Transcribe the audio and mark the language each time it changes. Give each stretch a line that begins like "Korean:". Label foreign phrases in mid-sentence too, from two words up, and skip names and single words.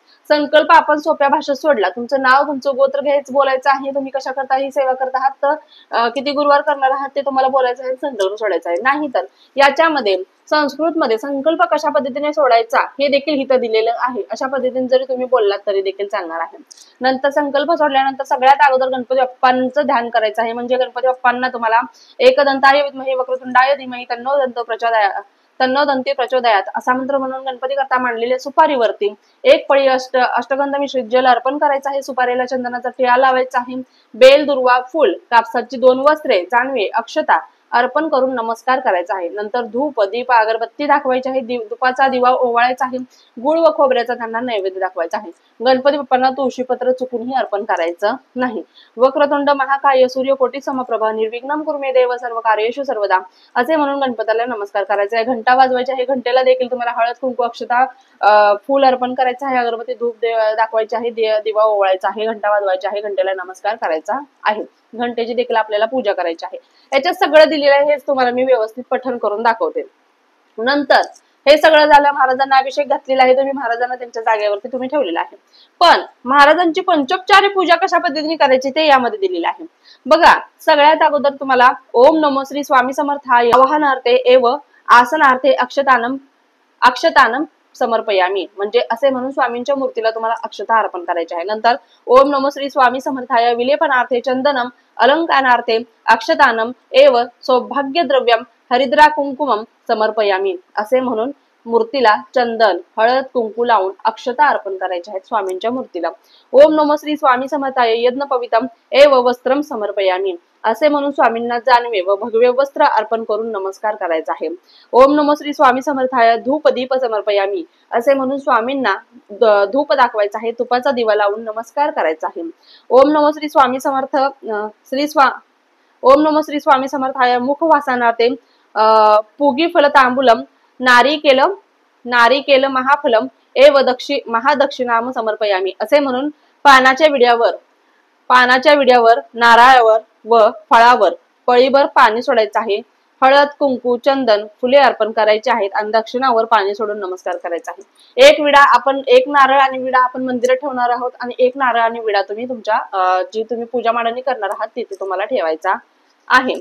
Marathi: संकल्प आपण सोप्या भाषेत सोडला, तुमचं नाव, तुमचं गोत्र घ्यायचं, बोलायचं आहे, तुम्ही कशा करता ही सेवा करत आहात, तर किती गुरुवार करणार आहात ते तुम्हाला बोलायचं आहे, संकल्प सोडायचा आहे। नाही तर याच्यामध्ये संस्कृत मध्ये संकल्प कशा पद्धतीने सोडायचा हे देखील इथं दिलेलं आहे, अशा पद्धतीने जरी तुम्ही बोललात तरी देखील चालणार आहे। नंतर संकल्प सोडल्यानंतर सगळ्यात अगोदर गणपती बाप्पांचं ध्यान करायचं आहे, म्हणजे गणपती बाप्पांना तुम्हाला
Sanskrit: एकदंताय विद्महे वक्रतुंडाय धीमहि तन्नो दंती प्रचोदयात
Marathi: असा मंत्र म्हणून गणपती करता मांडलेल्या सुपारीवरती 1 पळी अष्टगंध मिश्रित जल अर्पण करायचं आहे। सुपारीला चंदनाचा टिळा लावायचा आहे, बेल, दुर्वा, फुल, कापसाची 2 वस्त्रे, जानवे, अक्षता अर्पण करून नमस्कार करायचा आहे। नंतर धूप दीप अगरबत्ती दाखवायची आहे, धुपाचा दिवा ओवाळायचा आहे, गुळ व खोबऱ्याचा त्यांना नैवेद्य दाखवायचा आहे। गणपती बाप्पांना तुळशीपत्र चुकूनही अर्पण करायचं नाही।
Sanskrit: वक्रतुंड महाकाय सूर्यकोटी समप्रभा निर्विघ्नं कुरु मे देव सर्व कार्येषु सर्वदा
Marathi: असे म्हणून गणपतीला नमस्कार करायचा आहे। घंटा वाजवायची आहे, घंटेला देखील तुम्हाला हळद कुंकू अक्षता फूल अर्पण करायचं आहे, अगरबत्ती धूप दाखवायचे आहे, दिवा ओवाळायचा आहे, घंटा वाजवायचा आहे, घंटेला नमस्कार करायचा आहे, घंटेची देखील आपल्याला पूजा करायची आहे। याच्यात सगळं दिलेलं आहे, हेच तुम्हाला मी व्यवस्थित पठण करून दाखवते। नंतर हे सगळं झालं, महाराजांना अभिषेक घातलेला आहे, तुम्ही महाराजांना त्यांच्या जागेवरती तुम्ही ठेवलेला आहे। पण महाराजांची पंचोपचारी पूजा कशा पद्धतीने करायची ते यामध्ये दिलेलं आहे। बघा सगळ्यात अगोदर तुम्हाला
Sanskrit: ओम नमो श्री स्वामी समर्थाय आवाहनार्थे एव आसनार्थे अक्षतानम समर्पयामी,
Marathi: म्हणजे असे म्हणून स्वामींच्या मूर्तीला तुम्हाला अक्षता अर्पण करायची आहे।
Sanskrit: नंतर ओम नमो श्री स्वामी समर्थाय विलेपनार्थे चंदनम अलंकारार्थे अक्षतानम एव सौभाग्य द्रव्यम हरिद्रा कुंकुमम समर्पयामी,
Marathi: असे म्हणून मूर्तीला चंदन हळद कुंकू लावून अक्षता अर्पण करायच्या आहेत स्वामींच्या मूर्तीला।
Sanskrit: ओम नमो श्री स्वामी समर्थाय यज्ञ पवित्रम एव वस्त्रम समर्पयामी,
Marathi: असे म्हणून स्वामींना जानवे व भगवे वस्त्र अर्पण करून नमस्कार करायचा आहे।
Sanskrit: ओम नमो श्री स्वामी समर्थाय धूप दीप समर्पयामी,
Marathi: असे म्हणून स्वामींना धूप दाखवायचा आहे, तुपाचा दिवा लावून नमस्कार करायचा आहे।
Sanskrit: ओम नमो श्री स्वामी समर्थ ओम नमो श्री स्वामी समर्थाय मुखवासनार्थे पुगी फल तांबूलम नारिकेल महाफलम एव महादक्षिणाम समर्पयामी,
Marathi: असे म्हणून पानाच्या विड्यावर नारळावर व फळावर पळीभर पाणी सोडायचं आहे, हळद कुंकू चंदन फुले अर्पण करायची आहेत आणि दक्षिणावर पाणी सोडून नमस्कार करायचा आहे। एक नारळ आणि विडा आपण मंदिरात ठेवणार आहोत आणि 1 नारळ आणि विडा तुम्ही तुमच्या जी तुम्ही पूजा मांडणी करणार आहात तिथे तुम्हाला ठेवायचा आहे।